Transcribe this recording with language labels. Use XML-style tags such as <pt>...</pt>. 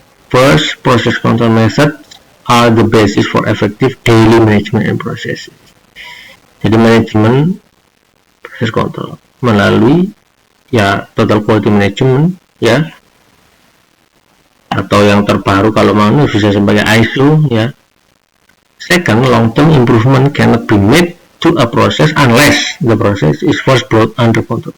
<en>First, process control methods are the basis for effective daily management and processes.</en> <id>Jadi manajemen proses control melalui ya total quality management ya, atau yang terbaru kalau mau bisa sebagai ISO ya.</id> <en>Second, long term improvement cannot be made to a process unless the process is first brought under control.</en>